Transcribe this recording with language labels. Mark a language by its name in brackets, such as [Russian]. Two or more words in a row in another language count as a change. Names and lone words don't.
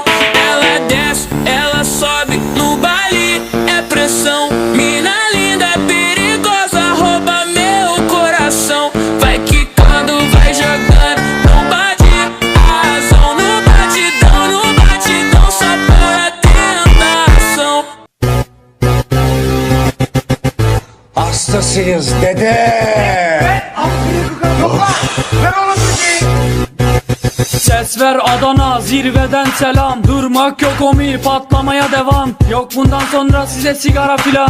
[Portuguese] Ela desce, ela sobe, no baile é pressão. Mina linda, perigosa, rouba meu coração. Vai quicando, vai jogando, não bate a razão. No batidão, só pura tentação. [Turkish] Hastasıyız dede. Ses ver Adana, zirveden selam. Durmak yok omi, patlamaya devam. Yok bundan sonra size sigara filan.